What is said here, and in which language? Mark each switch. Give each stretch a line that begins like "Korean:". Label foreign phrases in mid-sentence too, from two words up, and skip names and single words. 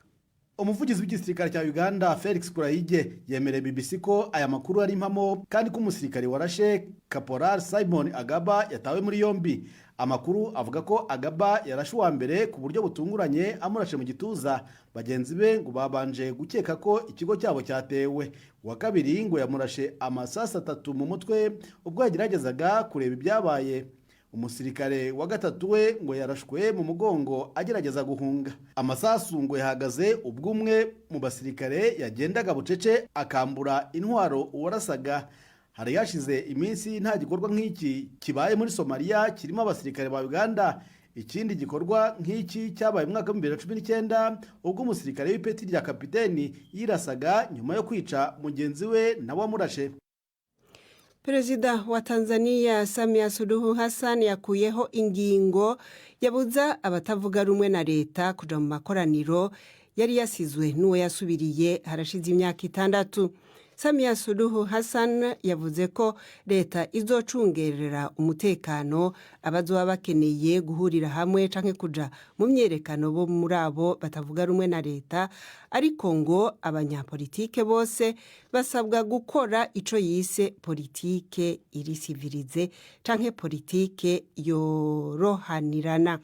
Kinyarwanda: Umuvugizi w'igisirikare cya Uganda Felix Kurayige yemereye BBC ko aya makuru ari impamo kandi ko umusirikare warashe Caporal Simon Agaba yatawe muri yombi. Amakuru avuga ko Agaba yarashe wa mbere ku buryo butunguranye amurashe mu gituza, bagenzi be ngo babanje gukeka ko ikigo cyabo cyatewe. Wa kabiri ngo yamurashe amasasa 3 mu mutwe ubwo yageragezaga kureba ibyabaye. Umusirikare wa gatatu we ngo yarashwe mu mugongo agerageza guhunga. Amasasu ngo yahagaze ubwo umwe mu basirikare yagendaga bucece akambura intwaro uwarasaga. Hari yashize iminsi nta gikorwa nk'iki kibaye muri Somalia kirimo abasirikare ba Uganda. Ikindi gikorwa nk'iki cyabaye mu mwaka wa 2019 ubwo umusirikare w'ipeti rya kapiteni yirasaga nyuma yo kwica mugenzi we nawe amurashe.
Rundi: Perezida wa Tanzania Samia Suluhu Hassan yakuyeho ingingo yabuza abatavuga rumwe na leta kuja mu makoraniro yari yasizwe n'uwo yasubiriye harashize imyaka 6. Samia Suluhu Hassan yavuze ko leta izocungerera umutekano abazoba bakeneye guhurira hamwe canke kuja mu myerekano bo muri abo batavuga rumwe na leta, ariko ngo abanyapolitike bose basabwa gukora ico yise politike iri civilize canke politike yorohanirana.